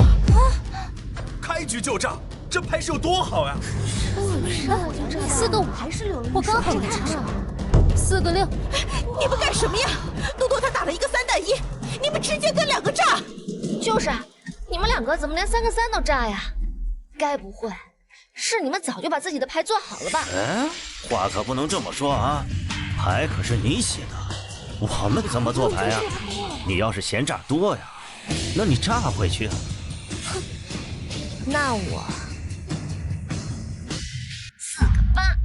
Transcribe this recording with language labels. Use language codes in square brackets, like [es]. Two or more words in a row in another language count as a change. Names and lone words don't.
[zh] 開局就炸，這牌是有多好呀？4個5還是6，我剛好沒插上。4個6，你們幹什麼呀？多多他打了一個3帶1，你們直接跟2個炸！就是啊，你們2個怎麼連3個3都炸呀？該不會是你們早就把自己的牌做好了吧？哎，話可不能這麼說啊，牌可是你寫的，我們怎麼做牌啊？你要是嫌炸多呀，那你炸回去啊。那我4個8。